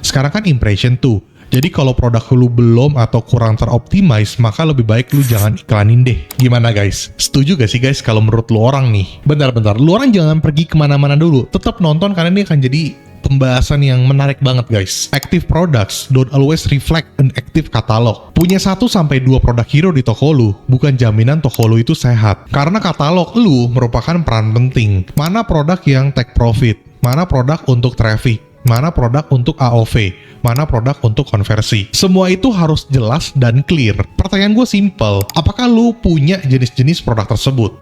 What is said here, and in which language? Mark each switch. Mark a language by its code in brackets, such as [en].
[id] Sekarang kan impression tuh. Jadi kalau produk lu belum atau kurang teroptimize, maka lebih baik lu jangan iklanin deh. Gimana guys? Setuju gak sih guys kalau menurut lu orang nih? Bentar, lu orang jangan pergi kemana-mana dulu. Tetap nonton karena ini akan jadi pembahasan yang menarik banget guys. [en] Active products don't always reflect an active catalog. [id] Punya 1-2 produk hero di toko lu bukan jaminan toko lu itu sehat. Karena katalog lu merupakan peran penting. Mana produk yang take profit, mana produk untuk traffic, mana produk untuk AOV, mana produk untuk konversi. Semua itu harus jelas dan clear. Pertanyaan gue simple, apakah lu punya jenis-jenis produk tersebut?